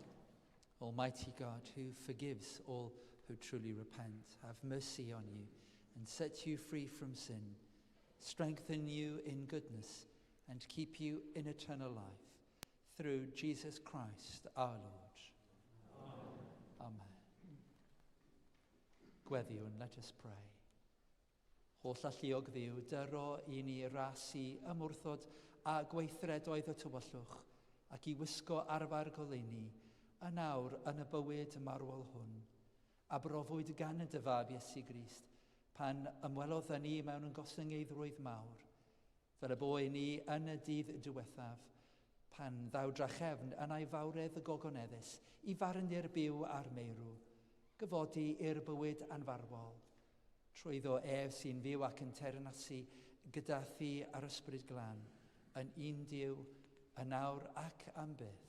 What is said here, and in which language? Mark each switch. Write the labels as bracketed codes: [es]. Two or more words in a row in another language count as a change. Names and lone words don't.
[en] Almighty God, who forgives all who truly repent, have mercy on you and set you free from sin, strengthen you in goodness, and keep you in eternal life, through Jesus Christ our Lord. Amen. Amen. Gweddiwn, let us pray. [cy] Holl alluog ddiw, dyro i ni rasu ymwrthod a gweithredoedd y tywyllwch, ac i wisgo arfer goleuni, yn awr yn y bywyd marwol hwn, a brofwyd gan y dyfab Iesu Grist, pan ymwelodd ni mewn yn gosyngeidrwydd mawr, fel y boi ni yn y dydd diwethaf, pan ddaw drachefn yn ei fawredd y gogoneddus i farnir byw ar meirw, gyfodi i'r bywyd anfarwol, trwyddo ef sy'n fyw ac yn ternasu gyda thi ar ysbryd glân, yn un Duw, yn nawr ac am byth.